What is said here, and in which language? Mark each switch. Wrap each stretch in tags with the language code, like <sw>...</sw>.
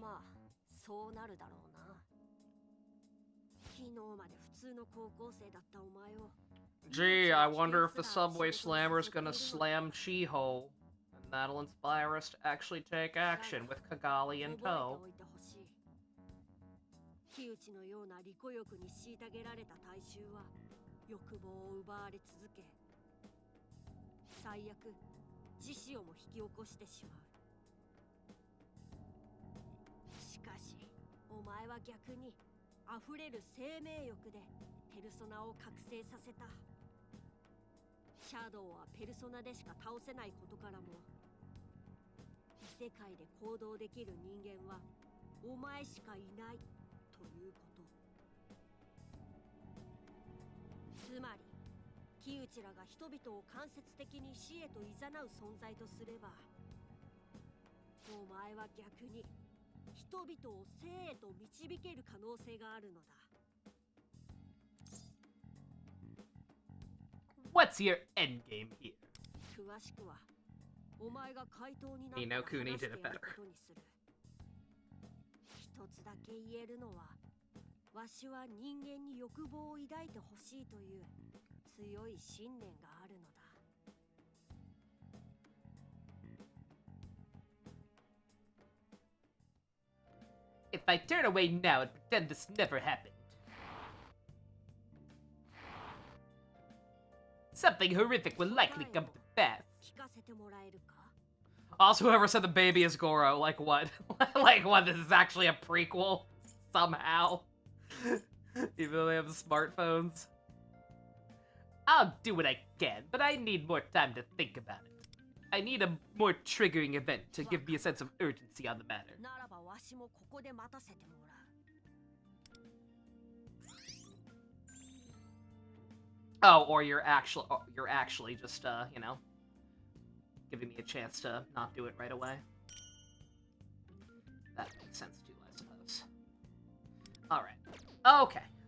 <ja>まあ、そうなるだろうな。昨日まで普通の高校生だったお前を。</ja> <en>Gee, I wonder if the subway slammer's gonna slam Chiho. And that'll inspire us to actually take action with Kigali in tow.</en> <ja>木内のような利己欲に虐げられた大衆は欲望を奪われ続け、最悪自死をも引き起こしてしまう。しかしお前は逆に溢れる生命欲でペルソナを覚醒させた。シャドウはペルソナでしか倒せないことからも、異世界で行動できる人間はお前しかいないということ。つまり木内らが人々を間接的に死へと誘う存在とすれば、お前は逆に人々を生へと導ける可能性があるのだ。</ja> <en>What's your endgame here?</en> <ja>詳しくはお前が怪盗になったら話してやることにする。一つだけ言えるのは、わしは人間に欲望を抱いてほしいという強い信念があるのだ。</ja> <en>If I turn away now and pretend this never happened, something horrific will likely come to pass.</en> <ja>聞かせてもらえるか？</ja> <en>Also, whoever said the baby is Goro, like what? Like what, this is actually a prequel? Somehow. Even though they have smartphones. I'll do what I can, but I need more time to think about it. I need a more triggering event to give me a sense of urgency on the matter.</en> <ja>ならばわしもここで待たせてもらう。</ja> <en>Oh, or you're actually just, you know, giving me a chance to not do it right away. That makes sense too, I suppose. Alright. Okay.</en>